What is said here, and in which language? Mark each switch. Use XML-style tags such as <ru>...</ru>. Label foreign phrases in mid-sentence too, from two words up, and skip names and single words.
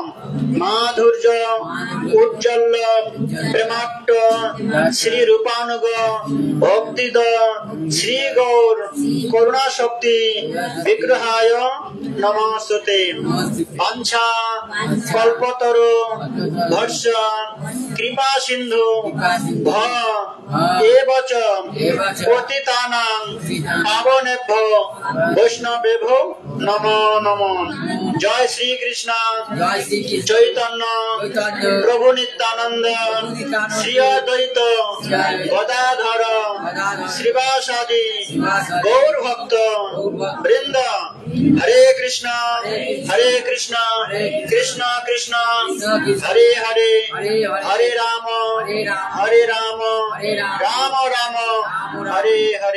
<sa>মাধুর্য উজ্জ্বল প্রেমাট্ট শ্রী রূপানুগ ভক্তিদ শ্রী গৌর করুণা শক্তি বিগ্রহায় নমস্তুতে। বাঞ্ছা কল্পতরু ধর্ষ কৃপা সিন্ধু ভ এবচ পতিতানাং পাবনেভ্যো বৈষ্ণবেভ্যো নমো নমঃ। জয় শ্রী কৃষ্ণ জয় শ্রীকৃষ্ণ চৈতন্য চৈতন্য প্রভু নিত্যানন্দ শ্রী অদ্বৈত গদাধর শ্রীবাসাদি গৌর ভক্ত বৃন্দ। হরে কৃষ্ণ কৃষ্ণ কৃষ্ণ হরে হরে হরে রাম রাম রাম হরে হরে।</sa>